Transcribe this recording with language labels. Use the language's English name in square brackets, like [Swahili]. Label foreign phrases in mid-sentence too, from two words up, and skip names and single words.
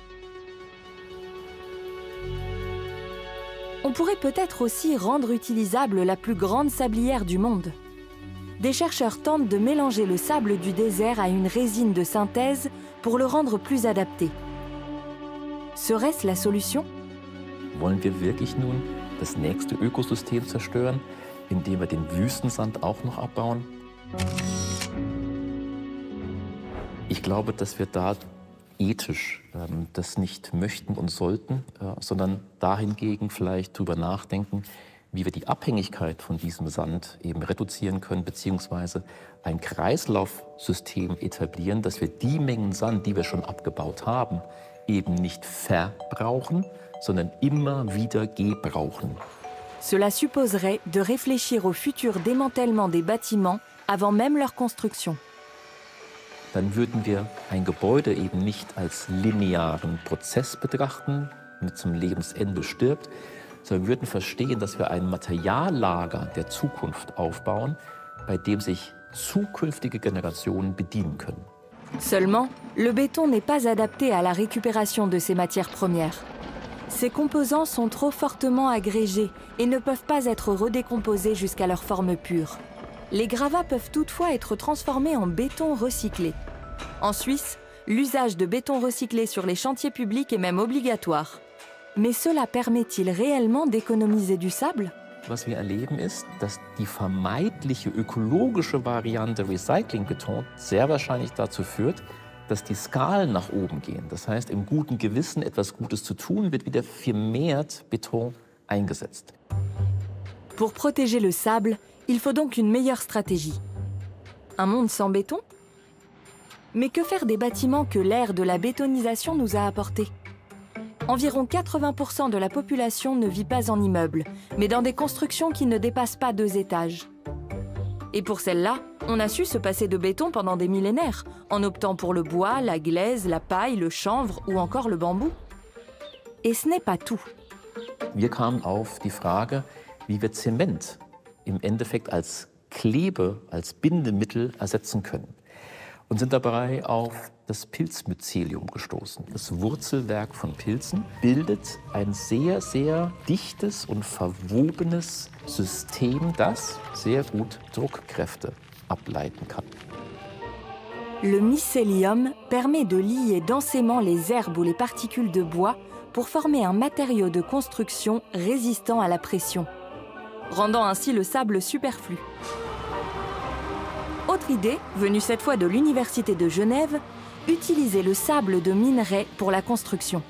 [French] On pourrait peut-être aussi rendre utilisable la plus grande sablière du monde. Des chercheurs tentent de mélanger le sable du désert à une résine de synthèse pour le rendre plus adapté. Serait-ce la solution? [German] Wollen wir wirklich nun das nächste Ökosystem zerstören, indem wir den Wüstensand auch noch abbauen? Ich glaube, dass wir da ethisch das nicht möchten und sollten, sondern dahingegen vielleicht darüber nachdenken, wie wir die Abhängigkeit von diesem Sand eben reduzieren können, beziehungsweise ein Kreislaufsystem etablieren, dass wir die Mengen Sand, die wir schon abgebaut haben, eben nicht verbrauchen, sondern immer wieder gebrauchen. [French] Cela supposerait de réfléchir au futur démantèlement des bâtiments avant même leur construction. [German] Dann würden wir ein Gebäude eben nicht als linearen Prozess betrachten, mit zum Lebensende stirbt, sondern wir würden verstehen, dass wir ein Materiallager der Zukunft aufbauen, bei dem sich zukünftige Generationen bedienen können. [French] Seulement, le béton n'est pas adapté à la récupération de ces matières premières. Ces composants sont trop fortement agrégés et ne peuvent pas être redécomposés jusqu'à leur forme pure. Les gravats peuvent toutefois être transformés en béton recyclé. En Suisse, l'usage de béton recyclé sur les chantiers publics est même obligatoire. Mais cela permet-il réellement d'économiser du sable? [German] Was wir erleben ist, dass die vermeintliche ökologische Variante Recyclingbeton sehr wahrscheinlich dazu führt, dass die Skalen nach oben gehen. Das heißt, im guten Gewissen, etwas Gutes zu tun, wird wieder vermehrt Beton eingesetzt. [French] Pour protéger le sable, il faut donc une meilleure stratégie. Un monde sans béton? Mais que faire des bâtiments que l'ère de la bétonisation nous a apportés? Environ 80% de la population ne vit pas en immeuble, mais dans des constructions qui ne dépassent pas 2 étages. Et pour celles-là, on a su se passer de béton pendant des millénaires, en optant pour le bois, la glaise, la paille, le chanvre ou encore le bambou. Et ce n'est pas tout. [German] Wir kamen auf die Frage, wie wir Zement im Endeffekt als Klebe, als Bindemittel ersetzen können. Und sind dabei auf das Pilzmycelium gestoßen. Das Wurzelwerk von Pilzen bildet ein sehr, sehr dichtes und verwobenes System, das sehr gut Druckkräfte ableiten kann. [French] Le mycélium permet de lier densément les herbes ou les particules de bois pour former un matériau de construction résistant à la pression, rendant ainsi le sable superflu. Autre idée, venue cette fois de l'Université de Genève, utiliser le sable de minerai pour la construction.